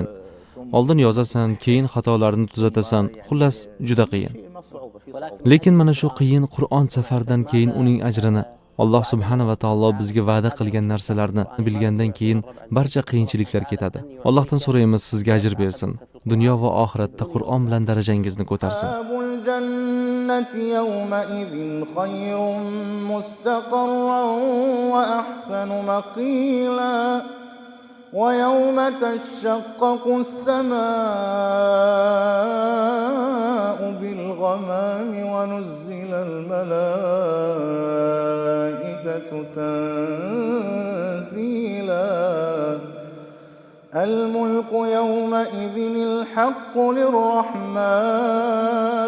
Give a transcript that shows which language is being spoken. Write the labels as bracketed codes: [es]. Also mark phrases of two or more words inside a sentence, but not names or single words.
[uz] Oldin yozasan, keyin xatolarni tuzatasan, xullas juda qiyin. Lekin mana shu qiyin Qur'on safardan keyin uning ajrini Alloh [ar] سبحانه وتعالى [uz] bizga va'da qilgan narsalarni bilgandan keyin barcha qiyinchiliklar ketadi. Allohdan so'raymiz sizga ajr bersin. Dunyo va oxiratda Qur'on bilan darajangizni ko'tarsin. [ar] ويوم تشقق السماء بالغمام ونزل الملائكة تنزيلا الملك يومئذ الحق للرحمن